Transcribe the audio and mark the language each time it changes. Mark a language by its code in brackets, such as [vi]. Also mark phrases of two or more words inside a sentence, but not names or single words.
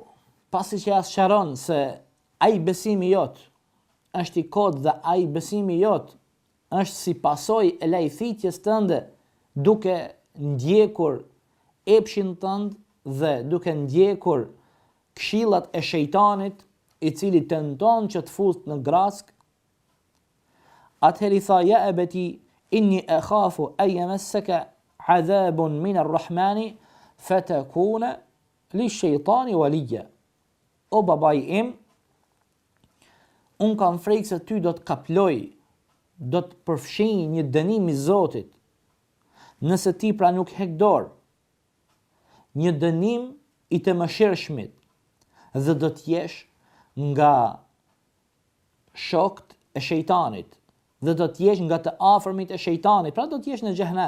[sq] Pasi që as sharon se ai besimi jot është i kot dhe ai besimi jot është si pasojë e lajthitjes tënde, duke ndjekur epshin tënd dhe duke ndjekur këshillat e shejtanit, i cili tenton që të fusë në grask. Atëherë i tha, [ar] يا أبت إني أخاف أن يمسك عذاب من الرحمن فتكون للشيطان وليا. [sq] O babai im, unë kam frikë se ty do të kaploj, do të përfshinj një dënim i Zotit, nëse ti pra nuk hek dorë, një dënim i të mëshirshmit, dhe do të jesh nga shokët e shejtanit, dhe do të jesh nga të afërmit e shejtanit, pra do të jesh në xhehenem.